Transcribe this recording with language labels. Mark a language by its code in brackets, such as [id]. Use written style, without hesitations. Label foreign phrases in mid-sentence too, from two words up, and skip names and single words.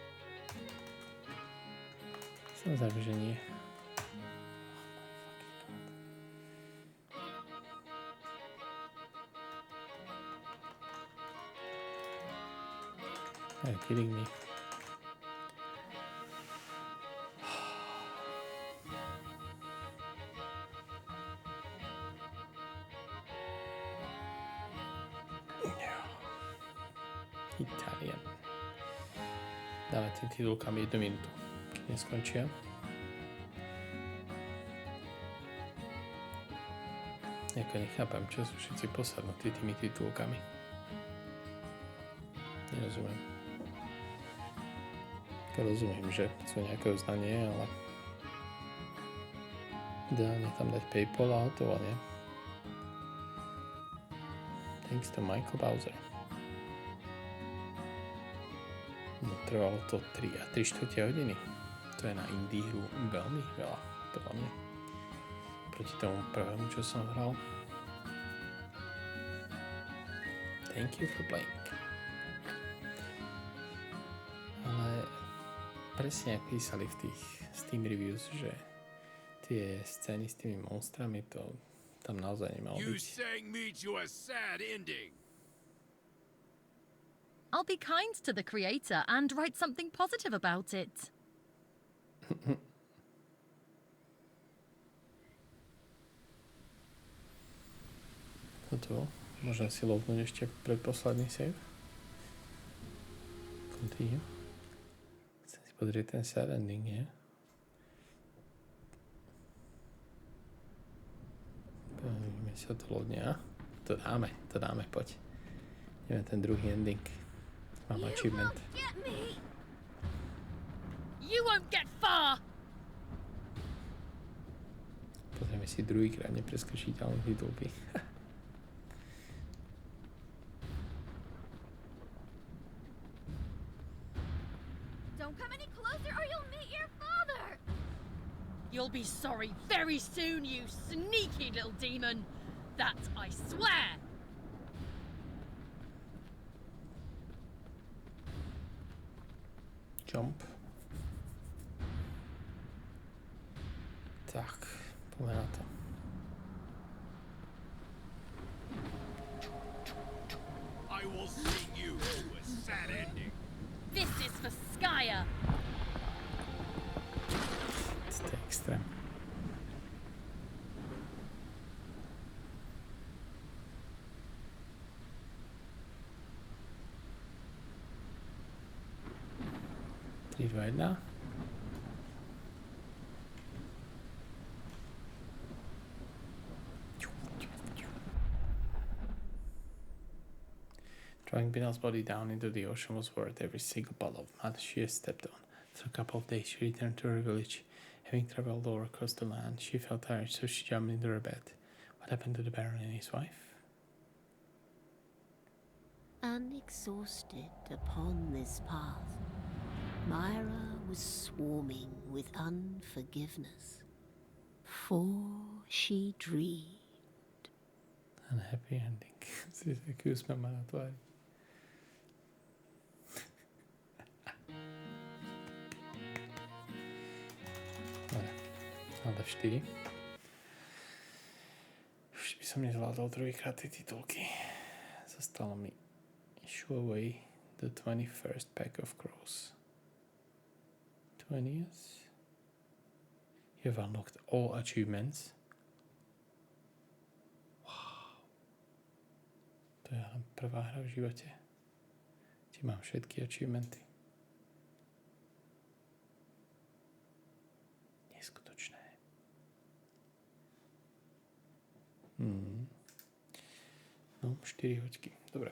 [sk] Samozrejme, že nie. [en] Are you kidding me? Italian. [sk] Dávate titulkami 1 minútu, keď neskončia. Jako nechápam, čo sú všetci posadnutí tými titulkami. Nerozumiem. Rozumiem, že chcú nejaké uznanie, ale ideálne tam dať PayPal a hotovo, nie? [en] Thanks to Michael Bowser. [sk] No, trvalo to 3,3 hodiny. To je na indie hru veľmi veľa, podľa mňa. Proti tomu prvému, čo som hral. [en] Thank you for playing. [sk] Ale presne jak písali v tých Steam reviews, že tie scény s tými monstrami, to tam naozaj nemalo [en] You [sk] byť. [en] sang me to a sad ending. I'll be kind to the creator and write something positive about it. [sk] Toto, môžem si lognúť ešte predposledný save. [en] Continue. [sk] Chcem si pozrieť ten [en] sad ending, [sk] nie? Ideme si odhlodne, a? To dáme, poď. Ideme ten druhý ending. Mám achievement. [en] You won't get far. [sk] Pozrieme si druhýkrát nepreskrčiteľné titulky. [en] Don't come any closer or you'll meet your father. You'll be sorry very soon, you sneaky little demon. That I swear. Jump. [sk] Tak, poďme na to. [en] I will see you to a sad ending. This is for Skya. [sk] To je extrém. Tri, dva, jedna. [en] Drawing Binal's body down into the ocean was worth every single bottle of mud she had stepped on. After a couple of days, she returned to her village. Having traveled all across the land, she felt tired, so she jumped into her bed. What happened to the Baron and his wife? Unexhausted upon this path, Mira was swarming with unforgiveness. For she dreamed. Unhappy ending. [sk] Si taký úsmev má na tvári. Dobre, ale 4. Už by som nezvládol druhýkrát tie titulky. Zostalo mi [en] Shoo away the 21st pack of crows. 20th. You have unlocked all achievements. [sk] To je len prvá hra v živote. Ti mám všetky achievementy. Neskutočné. No, 4 hoďky. Dobre.